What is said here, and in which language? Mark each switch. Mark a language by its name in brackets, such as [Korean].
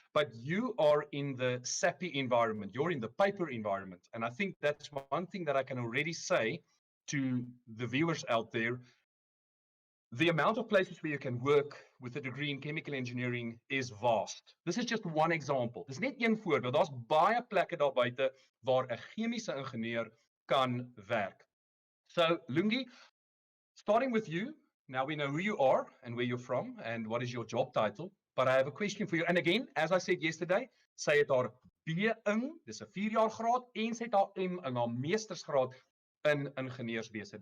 [English] But you are in the SAPI environment, you're in the paper environment, and I think that's one thing that I can already say to the viewers out there. The amount of places where you can work with a degree in chemical engineering is vast. This is just one example. [Afrikaans] Dis net een voorbeeld. Daar's baie plekke daar buite waar 'n chemiese ingenieur kan werk. [English] So, Lungi, starting with you, now we know who you are and where you're from and what is your job title, but I have a question for you. And again, as I said yesterday, [Afrikaans] sy het haar B-ing, dis 'n 4-jaar graad, en sy het haar M in haar meestersgraad in ingenieurswese.